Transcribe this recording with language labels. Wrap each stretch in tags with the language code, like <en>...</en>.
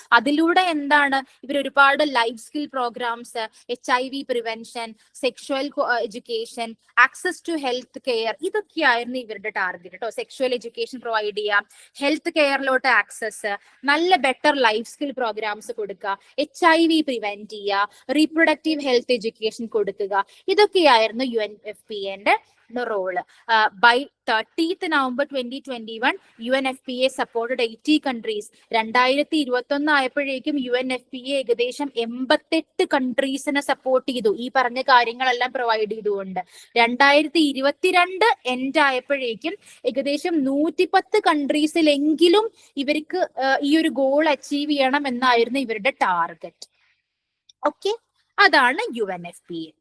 <ml>അതിലൂടെ എന്താണ് ഇവർ ഒരുപാട് life skill programmes, HIV prevention, sexual education, access to health care, ഇതൊക്കെയായിരുന്നു ഇവരുടെ ടാർഗറ്റ് കേട്ടോ. സെക്ഷുവൽ എഡ്യൂക്കേഷൻ പ്രൊവൈഡ് ചെയ്യാം, ഹെൽത്ത് കെയറിലോട്ട് ആക്സസ്, നല്ല ബെറ്റർ ലൈഫ് സ്കിൽ പ്രോഗ്രാംസ് കൊടുക്കുക, HIV പ്രിവെന്റ് ചെയ്യുക, റീപ്രൊഡക്റ്റീവ് ഹെൽത്ത് എഡ്യൂക്കേഷൻ കൊടുക്കുക, ഇതൊക്കെയായിരുന്നു UNFPAന്റെ role.</ml> <en>By 30th November 2021, UNFPA supported 80 countries.</en> <ml>2021 ആയപ്പോഴേക്കും UNFPA ഏകദേശം 88 കൺട്രീസിനെ സപ്പോർട്ട് ചെയ്തു, ഈ പറഞ്ഞ കാര്യങ്ങളെല്ലാം പ്രൊവൈഡ് ചെയ്തുകൊണ്ട്. 2022 എൻഡ് ആയപ്പോഴേക്കും ഏകദേശം 110 കൺട്രീസിലെങ്കിലും ഇവർക്ക് ഈ ഒരു ഗോൾ അച്ചീവ് ചെയ്യണം എന്നായിരുന്നു ഇവരുടെ ടാർഗറ്റ്. ഓക്കെ, അതാണ് UNFPA.</ml>